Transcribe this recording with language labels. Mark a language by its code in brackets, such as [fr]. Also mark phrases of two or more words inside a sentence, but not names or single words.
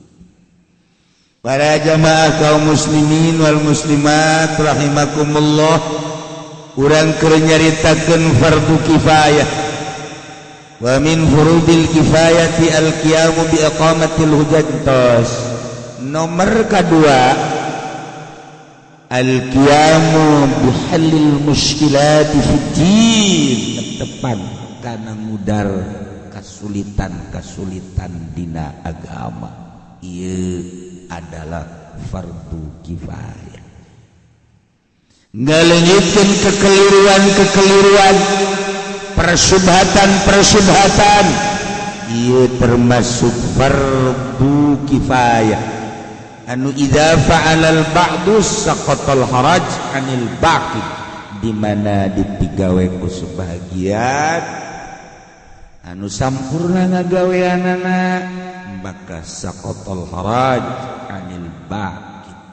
[su] Para jamaah kaum [ar] مسلمين والمسلمات رحمكم الله [su] urang keur nyaritakeun fardu kifayah [ar] ومن فروض الكفاية القيام بإقامة الحجة. [id] Nomor kedua [ar] القيام بحل المشكلات في الدين [su] tepan kana ngudar kasulitan dina agama ieu adalah fardu kifayah ngaleungitkeun kekeliruan persubhatan ieu termasuk fardu kifayah anu [ar] إذا فعله البعض سقط الحرج عن الباقي [su] di mana dipigawe ku sebagian anu sampurna ngagaweanana maka [ar] سقط الحرج عن الباقي